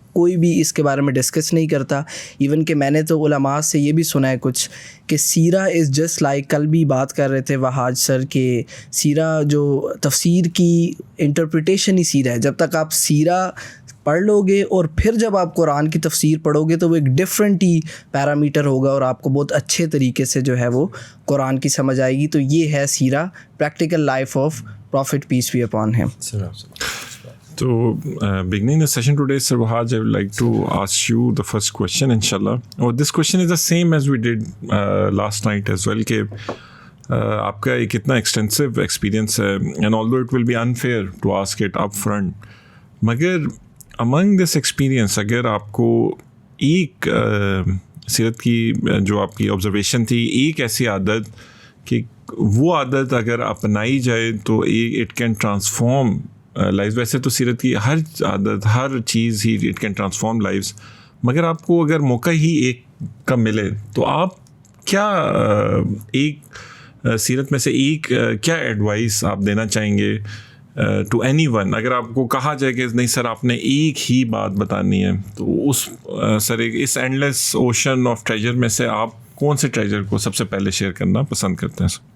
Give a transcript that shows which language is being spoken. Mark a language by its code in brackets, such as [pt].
[ur] کوئی بھی اس کے بارے میں ڈسکس نہیں کرتا. ایون کہ میں نے تو علماء سے یہ بھی سنا ہے کچھ کہ سیرہ از جسٹ لائک، کل بھی بات کر رہے تھے وہاج سر کہ سیرہ جو تفسیر کی انٹرپریٹیشن ہی سیرہ ہے. جب تک آپ سیرہ پڑھ لو گے اور پھر جب آپ قرآن کی تفسیر پڑھو گے تو وہ ایک ڈفرینٹ ہی پیرامیٹر ہوگا اور آپ کو بہت اچھے طریقے سے جو ہے وہ قرآن کی سمجھ آئے گی. [en] تو یہ ہے سیرہ، practical life of prophet peace be upon him. So, beginning the session today, Sir Wahaj, I would like to ask you the first question, inshallah. This question is the same as we did last night as well, [ur] کہ آپ کا ایک اتنا [en] extensive experience [ur] ہے, [en] and although it will be unfair to ask it up front, [ur] مگر [en] among this experience [ur] اگر آپ کو ایک سیرت کی جو آپ کی [en] observation [ur] تھی، ایک ایسی عادت کہ وہ عادت اگر اپنائی جائے تو [en] it can transform life. [ur] ویسے تو سیرت کی ہر عادت، ہر چیز ہی [en] it can transform lifes, [ur] مگر آپ کو اگر موقع ہی ایک کا ملے تو آپ کیا ایک سیرت میں سے ایک کیا ایڈوائس آپ دینا چاہیں گے [en] To anyone? [ur] اگر آپ کو کہا جائے کہ نہیں سر آپ نے ایک ہی بات بتانی ہے، تو اس [en] endless ocean of treasure [ur] میں سے آپ کون سے ٹریجر کو سب سے پہلے شیئر کرنا پسند کرتے ہیں؟